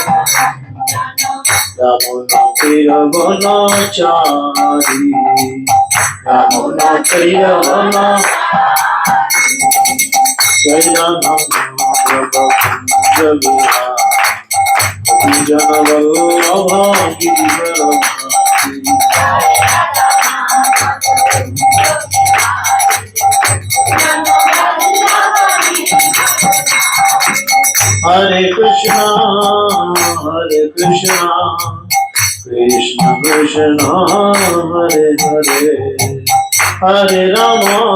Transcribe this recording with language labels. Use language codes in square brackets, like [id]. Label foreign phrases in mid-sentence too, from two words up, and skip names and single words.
[bn] যমুনা তীরবনচারী যমুনা তীরবন জয় রাধা মাধব কুঞ্জ বিহারী জনবল্লভ গিরিবরধারী। [sa] हरे कृष्ण कृष्ण कृष्ण हरे हरे हरे राम,